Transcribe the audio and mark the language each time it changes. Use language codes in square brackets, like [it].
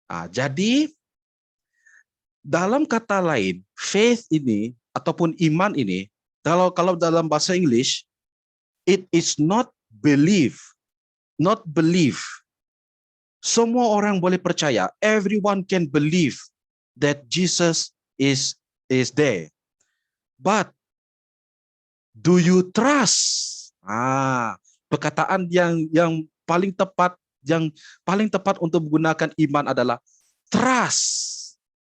[ms] Jadi dalam kata lain, faith ini ataupun iman ini, kalau dalam bahasa English, [en] it is not belief, not belief. [ms] Semua orang boleh percaya. [en] Everyone can believe that Jesus is there. But do you trust? [ms] Perkataan yang paling tepat untuk menggunakan iman adalah trust.